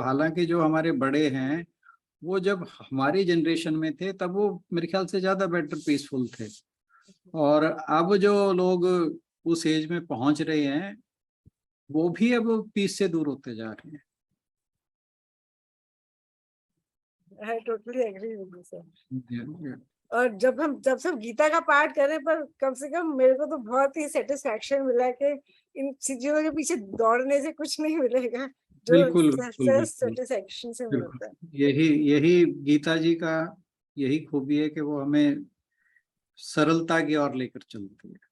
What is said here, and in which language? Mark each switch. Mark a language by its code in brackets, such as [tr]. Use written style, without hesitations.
[hi] हालांकि जो हमारे बड़े हैं वो जब हमारी जनरेशन में थे तब वो मेरे ख्याल से ज्यादा बेटर पीसफुल थे, और अब जो लोग उस एज में पहुंच रहे हैं वो भी अब पीस से दूर होते जा रहे हैं। [en] I totally agree with you, sir. [hi] और जब सब गीता का पाठ करें, पर कम से कम मेरे को तो बहुत ही सेटिस्फैक्शन मिला कि इन चीजों के पीछे दौड़ने से कुछ नहीं मिलेगा, जो बिल्कुल बिल्कुल सेल्फ बिल्कुल सेटिस्फेक्शन से मिलता है। बिल्कुल। यही यही गीता जी का यही खूबी है कि वो हमें सरलता की ओर लेकर चलती है।